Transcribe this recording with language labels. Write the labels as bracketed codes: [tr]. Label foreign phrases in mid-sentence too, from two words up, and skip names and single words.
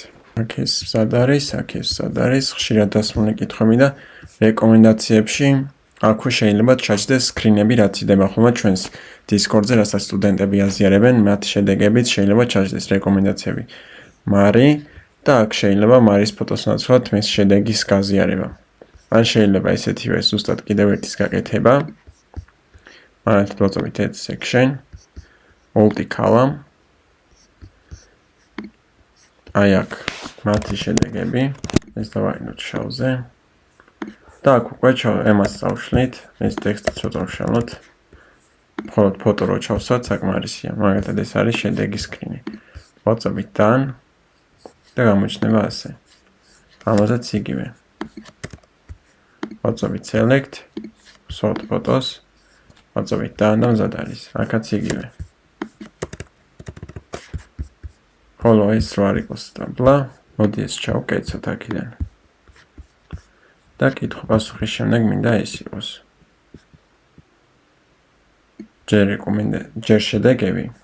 [ka] აქ ეს სად არის, ხშირად დასმული კითხვები და რეკომენდაციებში აქვე შეიძლება ჩაჯდეს სკრინები, რაც იდება ხოლმე ჩვენს Discord-ზე, რასაც სტუდენტები აზიარებენ, მათ შედეგებით შეიძლება ჩაჯდეს რეკომენდაციები. მარი და აქ შეიძლება მარის ფოტოს ნაცვლად მის შედეგის გაზიარება. ან შეიძლება ესეთივე ზუსტად კიდევ ერთის გაკეთება. მაგალითად ვაწვევით [en] add section, multi-column. [ka] აი აქ მათი შედეგები, ეს დავაინოთ შავზე. და აქ უკვე ემას წავშლით, ეს ტექსტიც წავშალოთ. მხოლოდ ფოტო რო ჩავსვათ, საკმარისია. მაგალითად ეს არის შედეგის სკრინი. ვაწვევით done და გამოჩნდება ასე. ამაზეც იგივე. ვაწვევით [en] select, sort photos, [ka] ვაწვევით done და მზად არის. აქაც იგივე. ხოლო ეს რო არ იყოს დაბლა, მოდი ეს ჩავკეცოთ აქედან. და კითხვა-პასუხის შემდეგ მინდა ეს იყოს. ჯერ შედეგები.